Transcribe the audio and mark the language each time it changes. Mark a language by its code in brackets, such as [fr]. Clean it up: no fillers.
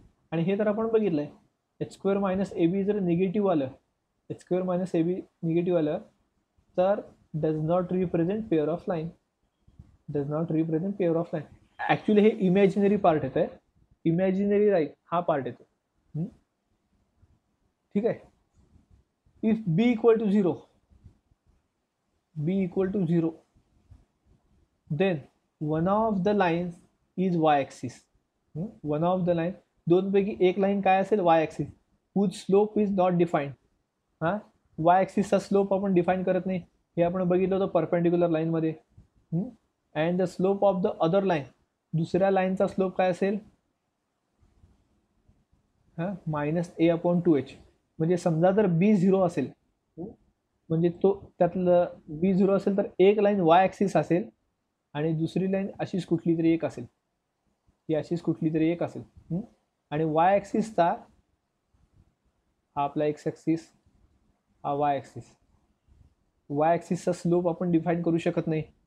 [mr] आणि हे तर आपण बघितलंय. [en] H square minus A B [mr] जर [en] negative [mr] आलं तर [en] Does not represent pair of line. [mr] Actually हे इमॅजिनरी पार्ट येत आहे, इमॅजिनरी लाईन हा पार्ट येतो. ठीक आहे. [en] If b equal to 0 then one of the lines is y-axis. one of the line, [mr] दोन पैकी एक लाईन काय असेल, [en] y-axis, whose slope is not defined. [mr] y-axis चा स्लोप आपण डिफाईन करत नाही, हे आपण बघितलं होतं परपेंडिक्युलर लाईन मध्ये. [en] and the slope of the other line, [mr] दुसऱ्या लाईनचा स्लोप काय असेल, [en] -a/2h. [mr] म्हणजे समजा जर b0 असेल, म्हणजे तो त्यातलं b0 असेल तर एक लाईन y-axis असेल आणि दुसरी लाईन अशीच कुठली तरी एक असेल, आणि y-axisचा हा आपला x-axis, हा y-axisचा स्लोप आपण डिफाईन करू शकत नाही.